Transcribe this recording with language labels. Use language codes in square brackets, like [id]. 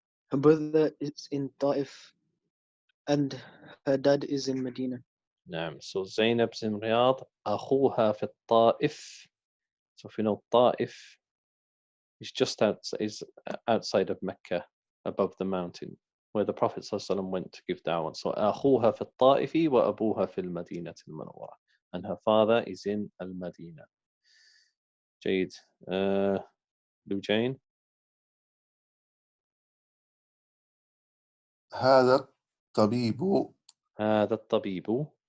[en] Her brother is in Taif, and her dad is in Medina. [ar] نعم. [en] So زينب is in Riyadh. [ar] أخوها في الطائف. [en] So if you know Taif, it's just outside of Mecca, above the mountain, where the Prophet ﷺ went to give da'wah. [ar] So أخوها في الطائف وأبوها في المدينة المنورة. [en] And her father is in Al-Madinah. [ar] جيد. لوجين. هذا الطبيب هذا الطبيب.